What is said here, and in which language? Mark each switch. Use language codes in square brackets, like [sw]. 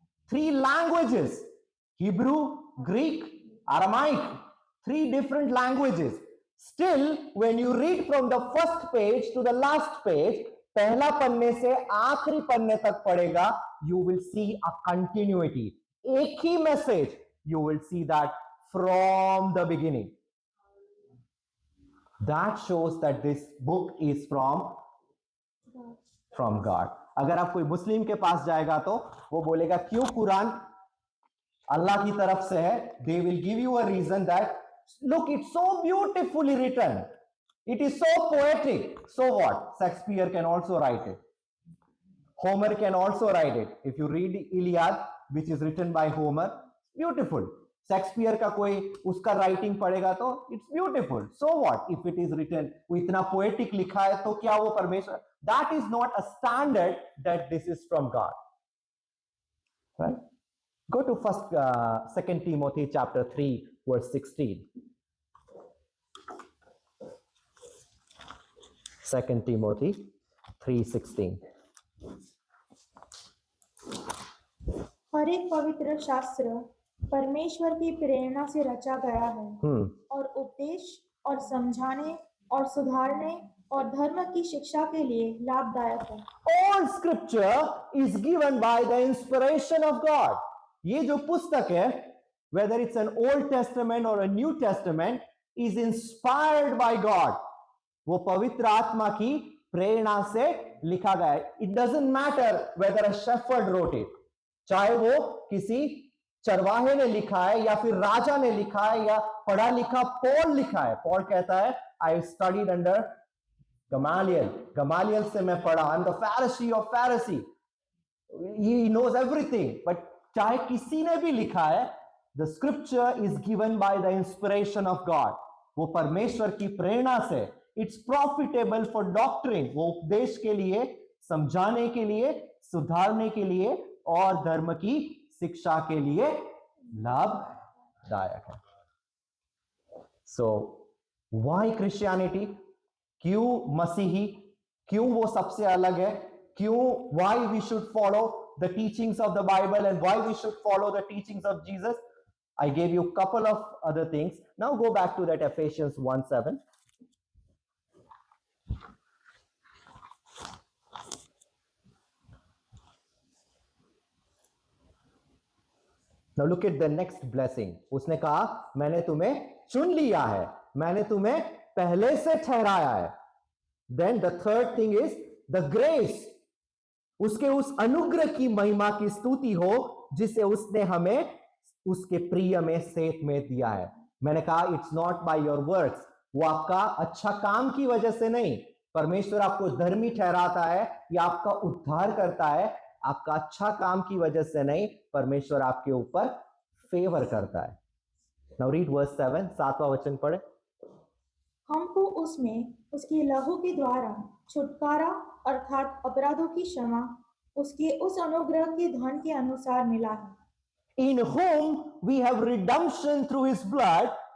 [en] 3 languages, Hebrew, Greek, Aramaic, 3 different languages. Still when you read from the first page to the last page, [hi] पहला पन्ने से आखिरी पन्ने तक पढ़ेगा, [en] you will see a continuity, [hi] एक ही message, [en] You will see that from the beginning. That shows that this book is from God. [hi] अगर आप कोई मुस्लिम के पास जाएगा तो वो बोलेगा क्यों कुरान अल्लाह की तरफ से है, [en] they will give you a reason that look, it's so beautifully written, it is so poetic. So what, Shakespeare can also write it, Homer can also write it. If you read Iliad, which is written by Homer, beautiful. [hi] Shakespeare का कोई उसका writing पढ़ेगा तो [en] It's beautiful. So what if it is written, [hi] वो इतना poetic लिखा है तो क्या वो परमेश्वर, [en] That is not a standard that this is from God, right. Go to second Timothy chapter 3 verse 16। Second Timothy 3:16। [hi] हर एक पवित्र शास्त्र परमेश्वर की प्रेरणा से रचा गया है और उपदेश और समझाने और सुधारने और धर्म की शिक्षा के लिए लाभदायक है। [en] All scripture is given by the inspiration of God. [hi] ये जो पुस्तक है, [en] whether it's an Old Testament or a New Testament, is inspired by God. [hi] वो पवित्र आत्मा की प्रेरणा से लिखा गया है। [en] It doesn't matter whether a shepherd wrote it, [hi] चाहे वो किसी चरवाहे ने लिखा है या फिर राजा ने लिखा है या पढ़ा लिखा पॉल लिखा है। पॉल कहता है [en] I studied under Gamaliel, [hi] Gamaliel से मैं पढ़ा, [en] I am the Pharisee of Pharisee, he knows everything. But [hi] चाहे किसी ने भी लिखा है, [en] the scripture is given by the inspiration of God, [hi] वो परमेश्वर की प्रेरणा से। [en] it's profitable for doctrine, [hi] वो उपदेश के लिए, समझाने के लिए, सुधारने के लिए और धर्म की शिक्षा के लिए लाभदायक है। [en] so why Christianity, [hi] क्यों मसीही, क्यों वो सबसे अलग है, क्यों, [en] why we should follow the teachings of the Bible and why we should follow the teachings of Jesus. I gave you a couple of other things. Now go back to that Ephesians 1:7. Now look at the next blessing. [hi] उसने कहा मैंने तुम्हें चुन लिया है, मैंने तुम्हें पहले से ठहराया है. [en] Then the third thing is the grace. [hi] उसके उस अनुग्रह की महिमा की स्तुति हो जिसे उसने हमें उसके प्रिय में सेत में दिया है. मैंने कहा [en] It's not by your works. [hi] वो आपका अच्छा काम की वजह से नहीं. परमेश्वर आपको धर्मी ठहराता है या आपका उद्धार करता है आपका अच्छा काम की वजह से नहीं. परमेश्वर आपके ऊपर फेवर करता है. [en] Now read verse 7. [hi] 7वां वचन पढ़े. हमको उसमें उसके लहू के द्वारा छुटकारा अर्थात अपराधों की क्षमा उसके उस अनुग्रह के धन के अनुसार मिला है. [en] In whom we have redemption through his blood.